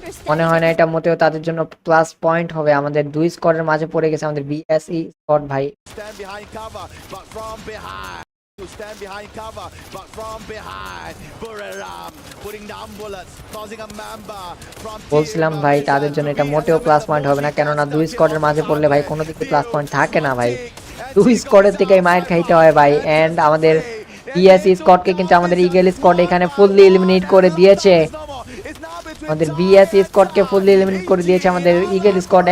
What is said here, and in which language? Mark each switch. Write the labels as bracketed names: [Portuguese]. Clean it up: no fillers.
[Bangla] মনে হয় না এটা মোটেও তাদের জন্য প্লাস পয়েন্ট হবে। আমাদের 2 স্কোয়াডের মাঝে পড়ে গেছে আমাদের BSE স্কোয়াড ভাই। [English] To stand behind cover, but from behind, Buriram putting down bullets, causing a member from [Bangla] বলছিলাম ভাই তাদের জন্য এটা মোটেও প্লাস পয়েন্ট হবে না, কেননা 2 স্কোয়াডের মাঝে পড়লে ভাই কোনো দিকে প্লাস পয়েন্ট থাকে না ভাই, 2 স্কোয়াডের থেকেই মাইর খাইতে হয় ভাই। এন্ড আমাদের BSE স্কোয়াডকে কিন্তু আমাদের ইগল স্কোয়াড এখানে ফুললি এলিমিনেট করে দিয়েছে। আমাদের BSE স্কোয়াডকে ফুললি এলিমিনেট করে দিয়েছে আমাদের ইগল স্কোয়াড।